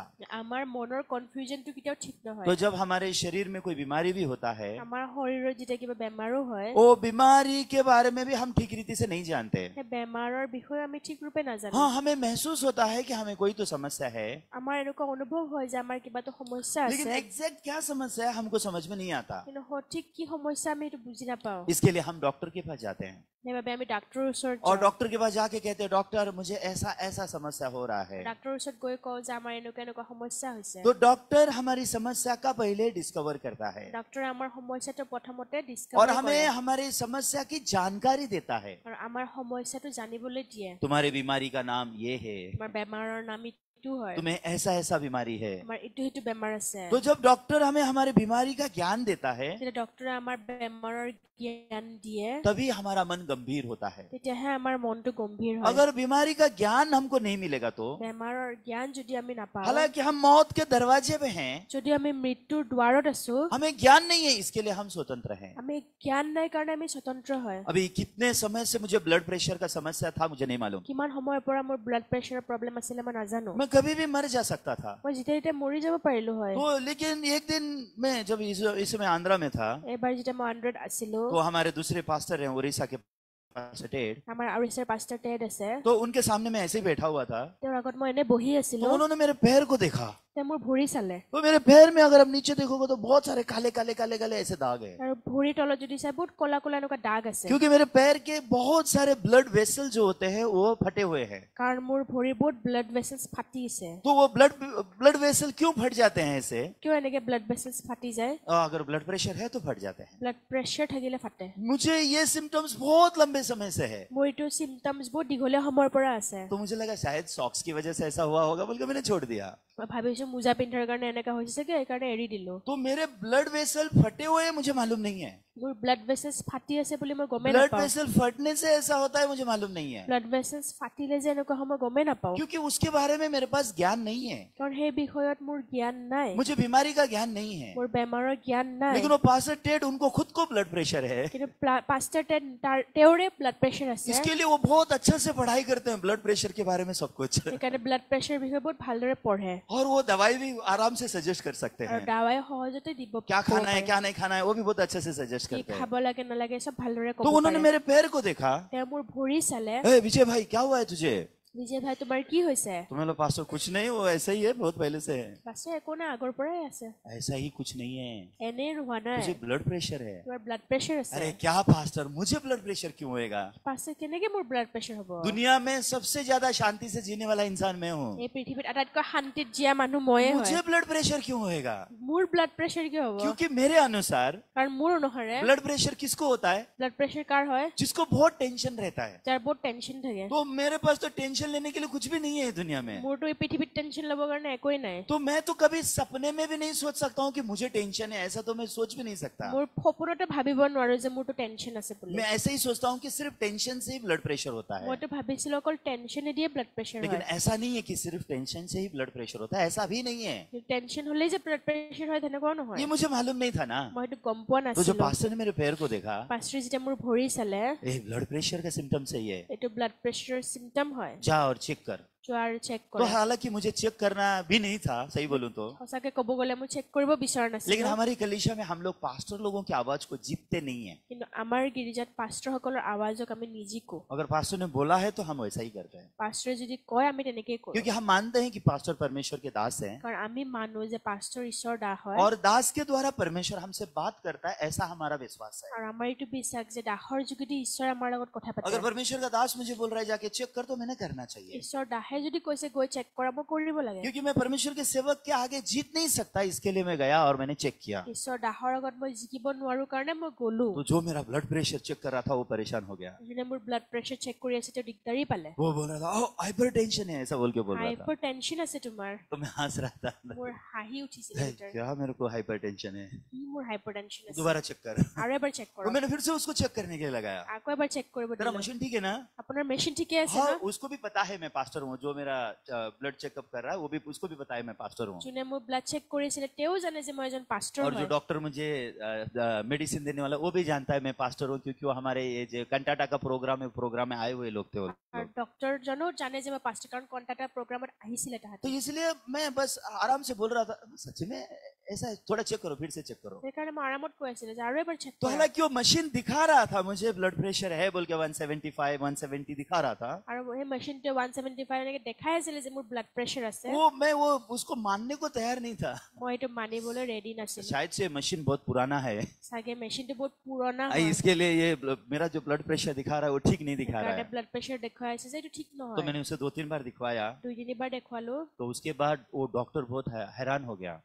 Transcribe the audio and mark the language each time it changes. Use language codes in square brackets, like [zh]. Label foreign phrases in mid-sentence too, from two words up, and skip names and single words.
[as] আমাৰ মনৰ কনফিউজনটো কেতিয়াও ঠিক নহয়। [hi] तो जब हमारे शरीर में कोई बीमारी भी होता है [as] আমাৰ শৰীৰত যেতিয়া কিবা বেমাৰো হয় [hi] वो बीमारी के बारे में भी हम ठीक रीति से नहीं जानते। [as] সেই বেমাৰৰ বিষয়ে আমি ঠিক ৰূপে নাজানো। [hi] हाँ हमें महसूस होता है कि हमें कोई तो समस्या है [as] আমাৰ এনেকুৱা অনুভৱ হয় যে আমাৰ কিবা এটা সমস্যা [hi] लेकिन [as] আছে [hi] एग्जैक्ट क्या समस्या है हमको समझ में नहीं आता। [as] কিন্তু সঠিক কি সমস্যা আমি এইটো বুজি নাপাওঁ। [hi] इसके लिए हम डॉक्टर के पास जाते हैं [as] সেইবাবে আমি ডাক্তৰৰ ওচৰত [hi] और [as] যাওঁ। [hi] डॉक्टर के पास जाके कहते हैं डॉक्टर मुझे ऐसा ऐसा समस्या हो रहा है। [as] ডাক্তৰৰ ওচৰত গৈ কওঁ যে আমাৰ এনেকুৱা এনেকুৱা সমস্যা হৈছে। [hi] तो डॉक्टर हमारी समस्या का पहले डिस्कवर करता है [as] ডাক্তৰে আমাৰ সমস্যাটো প্ৰথমতে [hi] और [as] ডিছকভাৰ কৰে [hi] हमें हमारी समस्या की जानकारी देता है। [as] আৰু আমাৰ সমস্যাটো জানিবলৈ দিয়ে। [hi] तुम्हारी बीमारी का नाम ये है, [as] আমাৰ বেমাৰৰ নাম ইটো হয়, [hi] तुम्हें ऐसा ऐसा बीमारी है। [as] আমাৰ ইটো সিটো বেমাৰ আছে। [hi] तो जब डॉक्टर हमें हमारी बीमारी का ज्ञान देता है [as] যেতিয়া ডক্তৰে আমাৰ বেমাৰৰ জ্ঞান দিয়ে [hi] तभी हमारा मन गंभीर होता है। [as] তেতিয়াহে আমাৰ মনটো গম্ভীৰ হয়। [hi] अगर बीमारी का ज्ञान हमको नहीं मिलेगा तो [as] বেমাৰৰ জ্ঞান যদি আমি নাপাওঁ [hi] हालांकि हम मौत के दरवाजे पे हैं [as] যদি আমি মৃত্যুৰ দুৱাৰত আছো [hi] हमें ज्ञान नहीं है इसके लिए हम स्वतंत्र हैं। [as] আমি জ্ঞান নাই কাৰণে আমি স্বতন্ত্ৰ হয়। [hi] अभी कितने समय से मुझे [en] blood pressure [hi] का समस्या था मुझे नहीं मालूम। [as] কিমান সময়ৰ পৰা মোৰ [en] blood pressure problem [as] আছিলে মই নাজানো। [hi] मैं कभी भी मर जा सकता था। [as] মই যেতিয়া তেতিয়া মৰি যাব পাৰিলো হয়। [hi] तो लेकिन एक दिन मैं जब इस समय आंध्रा में था [as] এবাৰ যেতিয়া মই আন্ড্ৰত আছিলো [hi] तो हमारे दूसरे पास्टर हैं उड़ीसा के पास्टर टेड, [as] আমাৰ উৰিষ্যাৰ পাষ্টাৰ টেড আছে [hi] तो उनके सामने मैं ऐसे ही बैठा हुआ था [as] তেওঁৰ আগত মই এনে বহি [hi] तो [as] আছিলো। [hi] उन्होंने मेरे पैर को देखा [as] তেওঁ মোৰ ভৰি চালে [hi] तो मेरे पैर में अगर आप नीचे देखोगे तो बहुत सारे काले काले काले काले ऐसे दाग है [as] আৰু ভৰিৰ তলত যদি চাই বহুত কলা কলা এনেকুৱা দাগ আছে। [hi] क्योंकि मेरे पैर के बहुत सारे [en] blood vessel [hi] जो होते हैं वो फटे हुए हैं। [as] কাৰণ মোৰ ভৰিৰ বহুত [en] blood vessels [as] ফাটিছে। [hi] तो वो [en] blood vessel [hi] क्यों फट जाते हैं ऐसे? [as] কিয় এনেকে [en] blood vessels [as] ফাটি যায়? [hi] अगर [en] blood pressure [hi] है तो फट जाते हैं। [en] blood pressure [as] থাকিলে ফাটে। [hi] मुझे ये सिम्टम्स बहुत लंबे समय से है [as] মোৰ এইটো চিম্পটমছ বহুত দীঘলীয়া সময়ৰ পৰা আছে। [hi] तो मुझे लगा शायद सॉक्स की वजह से ऐसा हुआ होगा बोलकर मैंने छोड़ दिया। [as] মই ভাবিছো মোজা পিন্ধাৰ কাৰণে এনেকা হৈছে চাগে এইকাৰণে এৰি দিলো। [hi] तो मेरे [en] blood vessel [hi] फटे हुए हैं मुझे मालूम नहीं है। [as] মোৰ [en] blood vessels [as] ফাটি আছে বুলি মই গমেই [hi] ब्लड [as] নাপাওঁ। [hi] वेसल फटने से ऐसा होता है मुझे मालूम नहीं है [en] blood vessels [as] ফাটিলে যে এনেকুৱা সময় গমেই নাপাওঁ। [hi] क्योंकि उसके बारे में मेरे पास ज्ञान नहीं है। [as] কাৰণ সেই বিষয়ত মোৰ জ্ঞান নাই, [hi] मुझे बीमारी का ज्ञान नहीं है। [as] মোৰ বেমাৰৰ জ্ঞান নাই। [hi] लेकिन वो पास्टर टेड उनको खुद को [en] blood pressure [hi] है [as] কিন্তু পাষ্টাৰ টেড তেওঁৰে [en] blood pressure [as] আছে। [hi] इसके लिए वो बहुत अच्छा से पढ़ाई करते हैं [en] blood pressure [hi] के बारे में सब कुछ [as] সেইকাৰণে [en] blood pressure [as] বিষয়ে বহুত ভালদৰে পঢ়ে [hi] और वो दवाई भी आराम से सजेस्ट कर सकते [as] আৰু [hi] हैं। [as] দাৱাই সহজতে দিব। [hi] क्या [as] ক'ব [hi] खाना है [as] পাৰে। [hi] क्या नहीं खाना है वो भी बहुत अच्छे से सजेस्ट [as] কি [hi] करते हैं। [as] খাব লাগে নালাগে চব ভালদৰে ক'ব [hi] तो उन्होंने [as] পাৰে। [hi] मेरे पैर को देखा, [as] তেওঁ মোৰ ভৰি চালে। [hi] ए विजय भाई क्या हुआ है तुझे? [as] বিজয় ভাই তোমাৰ কি হৈছে? [hi] तुम्हें लो पास्टर कुछ नहीं वो ऐसा ही है बहुत पहले से है। [as] পাছে একো নাই আগৰ পৰাই আছে। [hi] ऐसा ही कुछ नहीं है [as] এনেই হোৱা নাই, [hi] मुझे [en] blood pressure [hi] है। [as] তোমাৰ [en] blood pressure [as] আছে। [hi] अरे क्या पास्टर मुझे [en] blood pressure [hi] क्यों होएगा? [as] পাছে কেনেকে মোৰ [en] blood pressure [as] হ'ব? [hi] दुनिया में सबसे ज्यादा शांति से जीने वाला इंसान मैं हूँ, [as] এই পৃথিৱীত আটাইতকৈ শান্তিত জীয়া মানুহ ময়ে হয়। [hi] मुझे [en] blood pressure [hi] क्यों होएगा? [as] মোৰ [en] blood pressure [as] কিয় হ'ব? [hi] क्योंकि मेरे अनुसार [as] কাৰণ মোৰ অনুসাৰে [en] blood pressure [hi] किसको होता है? [en] blood pressure [as] কাৰ হয়? [hi] जिसको बहुत टेंशन रहता है। [as] যাৰ বহুত টেনচন থাকে। [hi] तो मेरे पास तो टेंशन लेने के लिए कुछ भी नहीं है दुनिया में। [as] মোৰতো এই পৃথিৱীত টেনচন ল'বৰ কাৰণে একোৱেই নাই। [hi] तो मैं तो कभी सपने में भी नहीं सोच सकता हूँ कि मुझे टेंशन है, ऐसा तो मैं सोच भी नहीं सकता। [as] মোৰ সপোনতে ভাবিব নোৱাৰো যে মোৰতো টেনচন আছে বুলি। [hi] मैं ऐसे ही सोचता हूँ कि सिर्फ टेंशन से ही [en] blood pressure [hi] होता है। [as] মইতো ভাবিছিলো অকল টেনচনে দিয়ে [en] blood pressure [hi] लेकिन [as] হয়। [hi] ऐसा नहीं है कि सिर्फ टेंशन से ही [en] blood pressure [hi] होता है, ऐसा भी नहीं है। [as] টেনচন হ'লেই যে [en] blood pressure [as] হয় তেনেকুৱাও নহয়। [hi] ये मुझे मालूम नहीं था ना। [as] মই সেইটো গম পোৱা [hi] तो जो [as] নাছিলো। [hi] पास्टर ने मेरे पैर को देखा, [as] পাষ্টৰে যেতিয়া মোৰ ভৰি চালে [hi] ये [en] blood pressure [hi] का सिम्टम सही है, [as] এইটো [en] blood pressure symptom [as] হয়, [hi] जा और चेक कर। [as] যোৱা আৰু চেক [hi] तो [as] কৰা। [hi] हालांकि मुझे चेक करना भी नहीं था, सही बोलूं तो, [as] সঁচাকে ক'ব গ'লে মই চেক কৰিব বিচৰা [hi] लेकिन [as] নাছিলো। [hi] हमारी कलीसिया में हम लोग पास्टर लोगों की आवाज को जीतते नहीं है। [as] কিন্তু আমাৰ গিৰ্জাত পাষ্টৰসকলৰ আৱাজক আমি নিজিকো। [hi] अगर पास्टर ने बोला है তো हम वैसा ही करते हैं, [as] পাষ্টৰে যদি কয় আমি তেনেকেই কৰো। [hi] क्योंकि हम मानते हैं कि पास्टर परमेश्वर के दास हैं [as] কাৰণ আমি মানো যে পাষ্টৰ ঈশ্বৰ দাস হয় [hi] और दास के द्वारा परमेश्वर हमसे बात करता है, ऐसा हमारा विश्वास है। [as] আৰু আমাৰ এইটো বিশ্বাস যে দাসৰ যোগেদি ঈশ্বৰ আমাৰ লগত কথা পাতে। [hi] अगर परमेश्वर का दास मुझे बोल रहा है जाके चेक कर, तो मैंने करना चाहिए। [as] ঈশ্বৰ দাসে মায়ে যদি কৈছে গৈ চেক কৰা মই কৰিব লাগে [hi] क्योंकि मैं परमेश्वर के सेवक के आगे जीत नहीं सकता, इसके लिए मैं गया और मैंने चेक किया। [as] ঈশ্বৰৰ দাহৰ আগত মই জিকিব নোৱাৰো কাৰণে মই গলো [hi] तो जो मेरा [en] blood pressure [hi] चेक कर रहा था वो परेशान हो गया। [as] যোনে মোৰ [en] blood pressure [as] চেক কৰি আছে তেওঁ দিগদাৰী পালে [hi] वो बोल रहा था ओ हाइपरटेंशन है, ऐसा बोल के बोल रहा था। [en] hyper tension [as] আছে তোমাৰ [hi] तो मैं हंस रहा था, [as] মোৰ হাঁহি উঠিছিল [hi] "हे, [as] ভিতৰত। [hi] क्या मेरे को हाइपरटेंशन है, [as] কি মোৰ [en] hyper tension [as] আছে [hi] दोबारा चेक कर। [as] আৰু এবাৰ চেক [hi] तो [as] কৰক [hi] मैंने फिर से उसको चेक करने के लिए लगाया। [as] আকৌ এবাৰ চেক কৰিব [hi] तेरा [as] দিলে [hi] मशीन ठीक है ना? [as] আপোনাৰ মেচিন ঠিকে আছে [hi] हाँ, [as] ন [hi] उसको भी पता है मैं पास्टर हूँ। जो मेरा [en] blood checkup [hi] कर रहा है वो भी, उसको भी पता है मैं पास्टर हूँ। [as] যোনে মোৰ [en] blood check [as] কৰিছিলে তেওঁ জানে যে মই এজন পাষ্টৰ [hi] और जो [as] হয় [hi] डॉक्टर मुझे मेडिसिन देने वाला वो भी जानता है मैं पास्टर हूँ, क्योंकि वो हमारे ये जो कंटाटा का प्रोग्राम में आए हुए लोग थे वो [as] আৰু [hi] लोग। [as] ডক্টৰজনো জানে যে মই পাষ্টৰ কাৰণ [en] contact program [as] আহিছিলে তাহাঁতে [hi] तो इसलिए मैं बस आराम से बोल रहा था, सच में ऐसा है, थोड़ा चेक करो, फिर से चेक करो। [as] সেইকাৰণে মই আৰামত কৈ আছিলো যে আৰু এবাৰ চেক [hi] तो हालांकि वो मशीन दिखा रहा था मुझे [en] blood pressure [hi] है बोल के 175 170 दिखा रहा था, [as] আৰু সেই মেচিনটোৱে 175 এনেকে দেখাই আছিলে যে মোৰ [en] blood pressure [as] আছে [hi] वो उसको मानने को तैयार नहीं था। [as] মই এইটো মানিবলৈ ৰেডি নাছিলো [hi] शायद से मशीन बहुत पुराना है, [as] চাগে মেচিনটো বহুত পুৰণা [hi] आई, [as] হয় [hi] इसके लिए ये मेरा जो [en] blood pressure [hi] दिखा रहा है वो ठीक नहीं दिखा रहा [as] সেইকাৰণে [hi] है। [en] blood pressure [as] দেখুৱাই আছে যে এইটো ঠিক [hi] तो [as] নহয় [hi] मैंने उसे 2-3 बार दिखवाया, [as] 2-3 বাৰ দেখুৱালো [hi] तो उसके बाद वो डॉक्टर बहुत हैरान हो गया।